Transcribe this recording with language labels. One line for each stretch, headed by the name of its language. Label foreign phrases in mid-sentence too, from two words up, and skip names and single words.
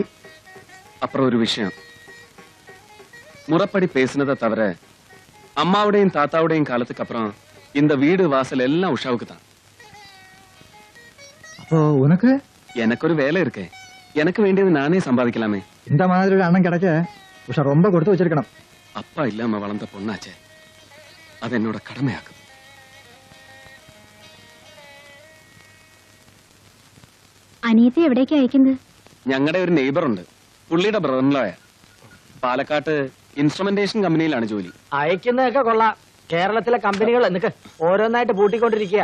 Tamil: அப்புறம் ஒரு விஷயம், முறைப்படி பேசினதை தவிர அம்மாவுடையும் தாத்தாவுடையும் காலத்துக்கு அப்புறம் இந்த வீடு வாசல் எல்லாம் உஷாவுக்கு தான். அப்போ உனக்கு? எனக்கு ஒரு வேலை இருக்கு. எனக்கு வேண்டியது நானே சம்பாதிக்கலாமே. இந்த மாதிரி ஒரு அண்ணன் கிடைக்க உஷா ரொம்ப கொடுத்து வச்சிருக்கணும். அப்பா இல்லாம வளர்ந்த பொண்ணாச்சே, அது என்னோட கடமையாக்கும்.
Malayalam: അനിയത്തെ എവിടേക്ക് അയക്കുന്നത്? ഞങ്ങളുടെ ഒരു നെയ്ബർ ഉണ്ട്, പുള്ളിയുടെ ബ്രദറിൻലോയാ. പാലക്കാട്ട് ഇൻസ്ട്രുമെന്റേഷൻ കമ്പനിയിലാണ് ജോലി. അയക്കുന്നതൊക്കെ കൊള്ളാം. കേരളത്തിലെ കമ്പനികൾ എന്നൊക്കെ ഓരോന്നായിട്ട് പൂട്ടിക്കൊണ്ടിരിക്കുക.